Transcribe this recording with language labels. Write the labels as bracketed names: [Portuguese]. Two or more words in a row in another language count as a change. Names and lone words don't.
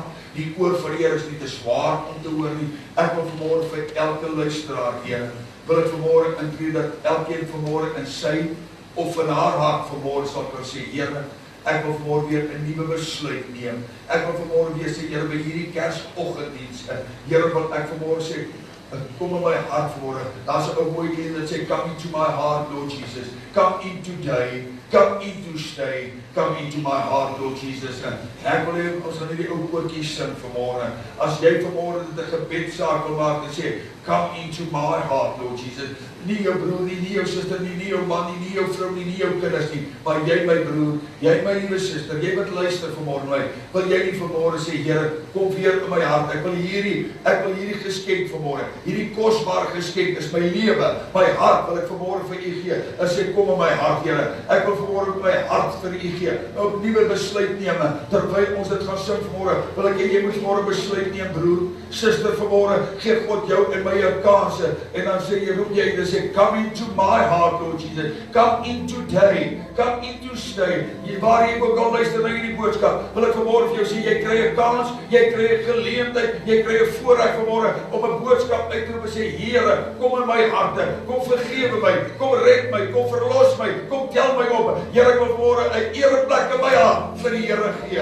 [Afrikaans] Die oor van die Here is nie te zwaar om te hoor nie. Ek wil vanmôre vir elke luisteraar, Here, wil ek vanmôre intree dat elkeen vanmôre in sy of in haar hart vanmôre sal kan sê, Here, ek wil vanmôre weer 'n nuwe besluit neem. Ek wil vanmôre weer sê, Here, by hierdie Kersoggenddiens, Here, wil ek vanmôre sê, kom in my hart vanmôre. Daar's 'n ou mooi lied wat sê, [English] come into my heart, Lord Jesus. Come in today. Come in to stay. Come into my heart, Lord Jesus. [Afrikaans] En ek wil hê, ons gaan hierdie ou koortjies sing vanmôre. As jy vanmôre dit 'n gebedsaak wil maak en sê, [English] come into my heart, Lord Jesus. [Afrikaans] Nie jou broer nie, nie jou suster nie, nie jou man nie, nie jou vrou nie, nie jou kinders nie, maar jy my broer, jy my liewe suster, jy wat luister vanmôre my, wil jy nie vanmôre sê, Here, kom weer in my hart, ek wil hierdie geskenk vanmôre, hierdie kosbare geskenk is my lewe, my hart wil ek vanmôre vir u gee, en sê, kom in my hart, Here, ek wil vanmôre my hart vir u gee, 'n nuwe besluit neem, terwyl ons dit gaan sing vanmôre, wil ek hê jy moet vanmôre besluit neem, broer, suster, vanmôre, gee God jou en my 'n kans, en dan sê jy, roep jy, [English] say, come into my heart, Lord Jesus. Come in today. Come in to stay. [Afrikaans] Waar jy ook al luister na hierdie boodskap, wil ek vanmôre vir jou sê, jy kry 'n kans, jy kry 'n geleentheid, jy kry 'n voorreg vanmôre om 'n boodskap uit te roep en sê, Here, kom in my harte, kom vergewe my, kom red my, kom verlos my, kom tel my op. Here, ek wil vanmôre 'n ereplek in my hart vir die Here gee.